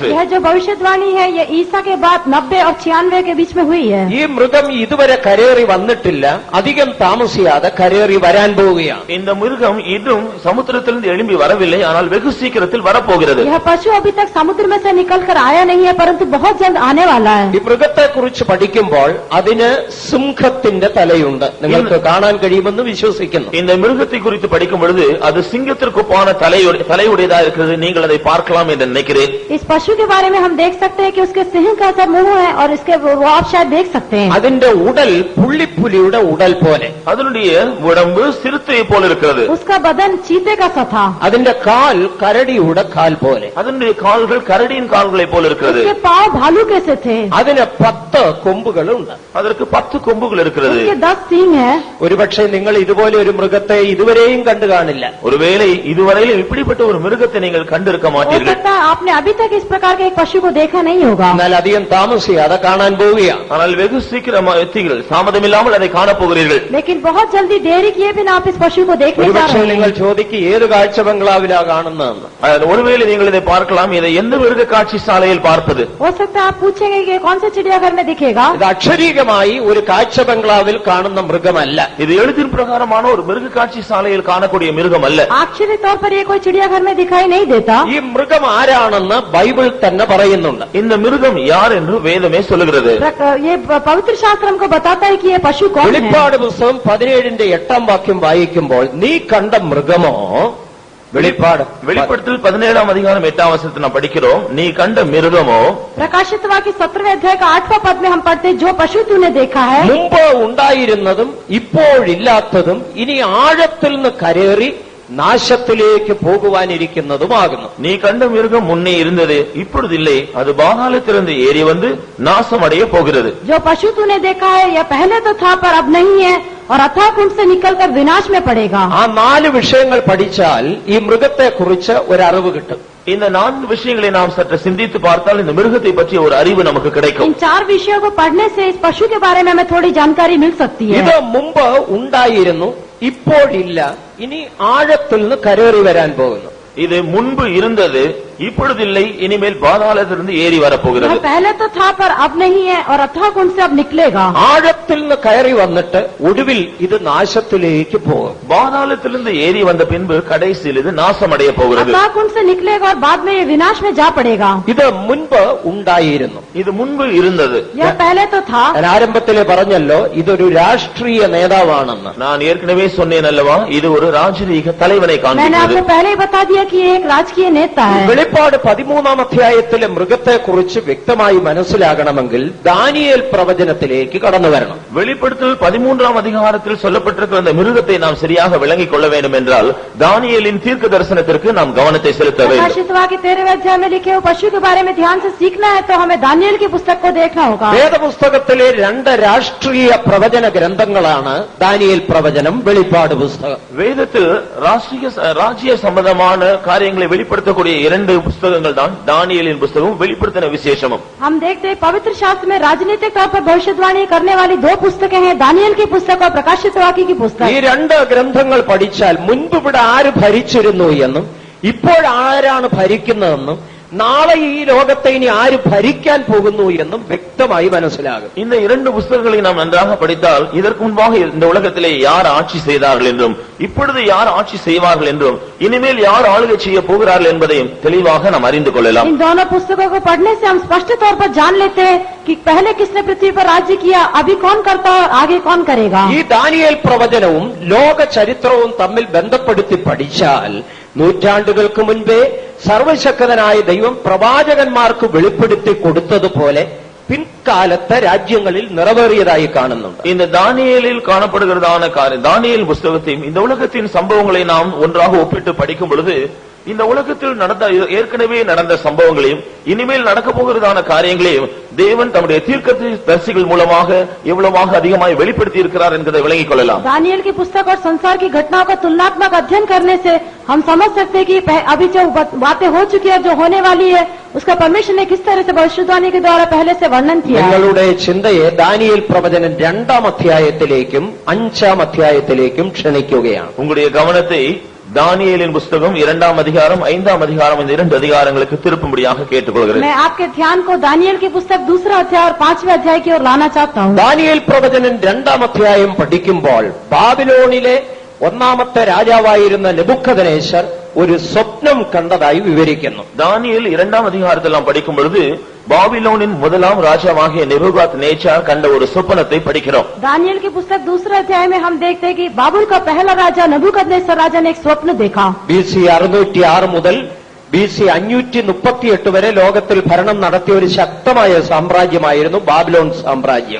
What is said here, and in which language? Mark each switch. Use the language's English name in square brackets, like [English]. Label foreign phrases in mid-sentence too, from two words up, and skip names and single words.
[Hindi] यह जो भविष्यवाणी है ये ईसा के बाद 90 और 96 के बीच में हुई है। [Malayalam] ഈ മൃഗം ഇതുവരെ കരയേറി വന്നിട്ടില്ല, അധികം താമസിയാതെ കരയേറി വരാൻ പോവുകയാണ്. [Tamil] இந்த மிருகம் இன்னும் சமுத்திரத்திலிருந்து எழும்பி வரவில்லை, ஆனால் வெகு சீக்கிரத்தில் வரப்போகிறது. [Hindi] यह पशु अभी तक समुद्र में से निकलकर आया नहीं है, परंतु बहुत जल्द आने वाला है। [Malayalam] ഈ മൃഗത്തെ കുറിച്ച് പഠിക്കുമ്പോൾ അതിന് സിംഹത്തിന്റെ തലയുണ്ട്, നിങ്ങൾക്ക് കാണാൻ കഴിയുമെന്ന് വിശ്വസിക്കുന്നു. [Tamil] இந்த மிருகத்தை குறித்து படிக்கும் பொழுது அது சிங்கத்திற்கு ஒப்பான தலையுடையதா இருக்கிறது. நீங்கள் அதை பார்க்கலாம் என்று நினைக்கிறேன். [Hindi] इस पशु के बारे में हम देख सकते हैं कि उसके सिंह का सा मुंह है और इसके वो आप शायद देख सकते हैं। [Malayalam] അതിന്റെ ഉടൽ പുള്ളിപ്പുലിയുടെ ഉടൽ പോലെ, [Tamil] அதனுடைய உடம்பு சிறுத்தையை போல இருக்கிறது. [Hindi] उसका बदन चीते का सा था। [Malayalam] അതിന്റെ കാൽ കരടിയുടെ കാൽ പോലെ, [Tamil] அதனுடைய கால்கள் கரடியின் கால்களை போல இருக்கிறது. [Hindi] उसके पांव भालू कैसे थे। [Malayalam] അതിന് 10 കൊമ്പുകളുണ്ട്. [Tamil] அதற்கு 10 கொம்புகள் இருக்கிறது. [Hindi] उसके 10 सींग है। [Malayalam] ഒരുപക്ഷെ നിങ്ങൾ ഇതുപോലെ ഒരു മൃഗത്തെ ഇതുവരെയും കണ്ടു കാണില്ല. [Tamil] ஒருவேளை இதுவரையில் இப்படிப்பட்ட ஒரு மிருகத்தை நீங்கள் கண்டிருக்க [Hindi] हो [Tamil] மாட்டீர்கள். [Hindi] सकता है आपने अभी तक इस प्रकार के एक पशु को देखा नहीं होगा। [Malayalam] എന്നാൽ അധികം താമസിയാതെ കാണാൻ പോവുകയാണ്. [Tamil] ஆனால் வெகு சீக்கிரம் தாமதமில்லாமல் அதை காணப்போகிறீர்கள். [Hindi] लेकिन बहुत जल्दी देरी किए बिना आप इस पशु को देखने जा [Malayalam] ഒരുപക്ഷെ [Hindi] रहे [Malayalam] നിങ്ങൾ [Hindi] हैं। [Malayalam] ചോദിക്കും ഏത് കാഴ്ച ബംഗ്ലാവിലാ കാണുന്നതെന്ന്. [Tamil] ஒருவேளை நீங்கள் இதை பார்க்கலாம், இதை எந்த மிருக காட்சி சாலையில் பார்ப்பது? [Hindi] हो सकता है आप पूछेंगे कि कौन से चिड़ियाघर में दिखेगा। [Malayalam] ഇത് അക്ഷരീകമായി ഒരു കാഴ്ച ബംഗ്ലാവിൽ കാണുന്ന മൃഗമല്ല. [Tamil] இது எழுத்தின் பிரகாரமான ஒரு மிருக காட்சி சாலையில் காணக்கூடிய மிருகம் அல்ல. [Hindi] अक्षरी तौर पर ये कोई चिड़ियाघर में दिखाई नहीं देता। [Malayalam] ഈ മൃഗം ആരാണെന്ന് ബൈബിൾ തന്നെ പറയുന്നുണ്ട്. [Tamil] இந்த மிருகம் யார் என்று வேதமே சொல்லுகிறது. [Hindi] ये पवित्र शास्त्र हमको बताता है कि ये पशु कौन है। [Malayalam] വെളിപ്പാട് പുസ്തകം 17-8 വാക്യം വായിക്കുമ്പോൾ നീ കണ്ട മൃഗമോ, [Tamil] வெளிப்படுத்தல் 17 அதிகாரம் 8 வசனத்தை நாம் படிக்கிறோம். நீ கண்ட மிருகமோ, [Hindi] प्रकाशित वाक्य 17वें अध्याय का 8वां पद में हम पढ़ते हैं, जो पशु तूने देखा है [Malayalam] മുമ്പ് ഉണ്ടായിരുന്നതും ഇപ്പോഴില്ലാത്തതും ഇനി ആഴത്തിൽ നിന്ന് കരേറി നാശത്തിലേക്ക് പോകുവാനിരിക്കുന്നതുമാകുന്നു. [Tamil] நீ கண்ட மிருகம் முன்னே இருந்தது, இப்பொழுது இல்லை, அது பாதாளத்திலிருந்து ஏறி வந்து நாசம் அடைய போகிறது. [Hindi] जो पशु तूने देखा है यह पहले तो था पर अब नहीं है और अथाह कुंड से निकलकर विनाश में पड़ेगा। [Malayalam] ആ 4 വിഷയങ്ങൾ പഠിച്ചാൽ ഈ മൃഗത്തെ കുറിച്ച് ഒരു അറിവ് കിട്ടും. [Tamil] இந்த 4 விஷயங்களை நாம் சற்று சிந்தித்து பார்த்தால் இந்த மிருகத்தை பற்றிய ஒரு அறிவு நமக்கு கிடைக்கும். [Hindi] इन 4 विषयों को पढ़ने से इस पशु के बारे में हमें थोड़ी जानकारी मिल सकती [Malayalam] ഇത് [Hindi] है। [Malayalam] മുമ്പ് ഉണ്ടായിരുന്നു, ഇപ്പോഴില്ല, ഇനി ആഴത്തിൽ നിന്ന് കരേറി വരാൻ പോകുന്നു. [Tamil] இது முன்பு இருந்தது, இப்பொழுது இல்லை, இனிமேல் பாதாளத்திலிருந்து ஏறி [Hindi] यह [Tamil] வரப்போகிறது. [Hindi] पहले तो था पर अब नहीं है और अथाह कुंड से अब निकलेगा। [Malayalam] ആഴത്തിൽ നിന്ന് കയറി വന്നിട്ട് ഒടുവിൽ ഇത് നാശത്തിലേക്ക് പോകും. [Tamil] பாதாளத்திலிருந்து ஏறி வந்த பின்பு கடைசியில் இது நாசம் அடைய போகிறது. [Hindi] अथाह कुंड से निकलेगा और बाद में ये विनाश में जा पड़ेगा। [Malayalam] ഇത് മുൻപ് ഉണ്ടായിരുന്നു. [Tamil] இது முன்பு இருந்தது. [Hindi] यह पहले तो था। [Malayalam] ഞാൻ ആരംഭത്തിലെ പറഞ്ഞല്ലോ ഇതൊരു രാഷ്ട്രീയ നേതാവാണെന്ന്. [Tamil] நான் ஏற்கனவே சொன்னேன் அல்லவா, இது ஒரு ராஜரீக தலைவனை [Hindi] मैंने आपको [Tamil] காண்பிக்கிறது. [Hindi] पहले ही बता दिया कि ये एक राजकीय नेता है। [Malayalam] വെളിപ്പാട് 13-ാം അധ്യായത്തിലെ മൃഗത്തെക്കുറിച്ച് വ്യക്തമായി മനസ്സിലാകണമെങ്കിൽ ദാനിയേൽ പ്രവചനത്തിലേക്ക് കടന്നു വരണം. [Tamil] வெளிப்படுத்தல் 13 அதிகாரத்தில் சொல்லப்பட்டிருக்கிற அந்த மிருகத்தை நாம் சரியாக விளங்கிக் கொள்ள வேண்டும் என்றால் தானியேலின் தீர்க்க தரிசனத்திற்கு நாம் கவனத்தை செலுத்த வேண்டும். [Hindi] प्रकाशित वाक्य 13वें अध्याय में लिखे हुए पशु के बारे में ध्यान से सीखना है तो हमें दानियेल की पुस्तक को देखना होगा। [Malayalam] വേദപുസ്തകത്തിലെ 2 രാഷ്ട്രീയ പ്രവചന ഗ്രന്ഥങ്ങളാണ് ദാനിയേൽ പ്രവചനം, വെളിപ്പാട് പുസ്തകം. [Tamil] வேதத்தில் ராஜ்ய சம்பந்தமான காரியங்களை வெளிப்படுத்தக்கூடிய 2 புஸ்தகங்கள் தான் தானியேலின் புஸ்தகம், வெளிப்படுத்தின விசேஷமும். [Hindi] हम देखते हैं पवित्र शास्त्र में राजनीतिक तौर पर भविष्यवाणी करने वाली 2 पुस्तकें हैं, दानियेल की पुस्तक और प्रकाशित वाक्य की [Malayalam] ഈ [Hindi] पुस्तक। [Malayalam] 2 ഗ്രന്ഥങ്ങൾ പഠിച്ചാൽ മുൻപ് ഇവിടെ ആര് ഭരിച്ചിരുന്നു എന്നും ഇപ്പോഴാരാണ് ഭരിക്കുന്നതെന്നും നാളെ ഈ ലോകത്തെ ഇനി ആര് ഭരിക്കാൻ പോകുന്നു എന്നും വ്യക്തമായി മനസ്സിലാകും. [Tamil] இந்த 2 புஸ்தகங்களை நாம் நன்றாக படித்தால் இதற்கு முன்பாக இந்த உலகத்திலே யார் ஆட்சி செய்தார்கள் என்றும் இப்பொழுது யார் ஆட்சி செய்வார்கள் என்றும் இனிமேல் யார் ஆளுகை செய்ய போகிறார்கள் என்பதையும் தெளிவாக நாம் அறிந்து கொள்ளலாம். [Hindi] इन दोनों पुस्तकों को पढ़ने से हम स्पष्ट तौर पर जान लेते हैं कि पहले किसने पृथ्वी पर राज्य किया, अभी कौन करता है और आगे कौन करेगा। [Malayalam] ഈ ദാനിയേൽ പ്രവചനവും ലോക ചരിത്രവും തമ്മിൽ ബന്ധപ്പെടുത്തി പഠിച്ചാൽ നൂറ്റാണ്ടുകൾക്ക് മുൻപേ സർവശക്തനായ ദൈവം പ്രവാചകന്മാർക്ക് വെളിപ്പെടുത്തി കൊടുത്തതുപോലെ പിൻകാലത്തെ രാജ്യങ്ങളിൽ നിറവേറിയതായി കാണുന്നുണ്ട്. [Tamil] இந்த தானியேலில் காணப்படுகிறதான காரியம், தானியேல் புஸ்தகத்தையும் இந்த உலகத்தின் சம்பவங்களை நாம் ஒன்றாக ஒப்பிட்டு படிக்கும் பொழுது இந்த உலகத்தில் நடந்த ஏற்கனவே நடந்த சம்பவங்களையும் இனிமேல் நடக்க போகிறதான காரியங்களையும் தேவன் தம்முடைய தீர்க்கதரிசிகள் மூலமாக எவ்வளவாக அதிகமாய் வெளிப்படுத்தி இருக்கிறார் என்பதை விளங்கிக் கொள்ளலாம். [Hindi] दानियल की पुस्तक और संसार की घटनाओं का तुलनात्मक अध्ययन करने से हम समझ सकते हैं कि अभी जो बातें हो चुकी है, जो होने वाली है, उसका परमेश्वर ने किस तरह से भविष्यवाणी के द्वारा पहले से वर्णन किया है. [Malayalam] നിങ്ങളുടെ ചിന്തയെ ദാനിയേൽ പ്രവചനം 2-ാം അധ്യായത്തിലേക്കും 5-ാം അധ്യായത്തിലേക്കും ക്ഷണിക്കുകയാണ്. [Tamil] உங்களுடைய கவனத்தை தானியேலின் புஸ்தகம் 2ஆம் அதிகாரம் 5ஆம் அதிகாரம் இந்த 2 அதிகாரங்களுக்கு திருப்பும்படியாக கேட்டுக்கொள்கிறேன். [Hindi] मैं आपके ध्यान को दानियल की पुस्तक 2रा अध्याय और 5वें अध्याय की ओर लाना चाहता हूँ. [Malayalam] ദാനിയേൽ പ്രവചനം 2-ാം അധ്യായം പഠിക്കുമ്പോൾ ബാബിലോണിലെ 1ാമത്തെ രാജാവായിരുന്ന നെബൂഖദ്നേസർ ഒരു സ്വപ്നം കണ്ടതായി വിവരിക്കുന്നു. [Tamil] தானியேல் 2ஆம் அதிகாரத்தில் நாம் படிக்கும் பொழுது பாபிலோனின் முதலாம் ராஜாவாகிய नेबूकदनेस्सर கண்ட ஒரு சொப்பனத்தை படிக்கிறோம். [Hindi] दानियल की पुस्तक 2रे अध्याय में हम देखते हैं कि बाबुल का पहला राजा नबूकदनेस्सर राजा ने एक स्वप्न देखा. [Malayalam] BC 606 മുതൽ BC 538 വരെ ലോകത്തിൽ ഭരണം നടത്തിയ ഒരു ശക്തമായ സാമ്രാജ്യമായിരുന്നു ബാബിലോൺ സാമ്രാജ്യം.